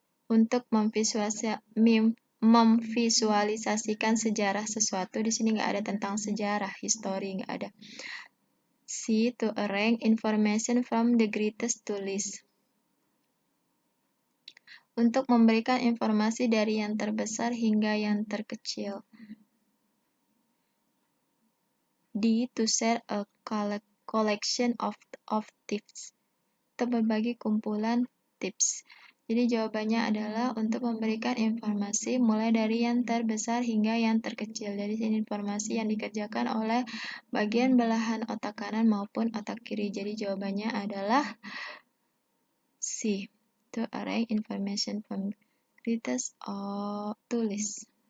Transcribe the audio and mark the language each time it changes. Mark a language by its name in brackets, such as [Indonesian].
[Indonesian] Untuk memvisualisasikan sejarah sesuatu. Di sini nggak ada tentang sejarah, history nggak ada. C. [English] To arrange information from the greatest to least. [Indonesian] Untuk memberikan informasi dari yang terbesar hingga yang terkecil. [English] D. To share a collection of tips. [Indonesian] Untuk berbagi kumpulan tips. Jadi jawabannya adalah untuk memberikan informasi mulai dari yang terbesar hingga yang terkecil. Jadi ini informasi yang dikerjakan oleh bagian belahan otak kanan maupun otak kiri. Jadi jawabannya adalah C. [English] To arrange information from greatest to least.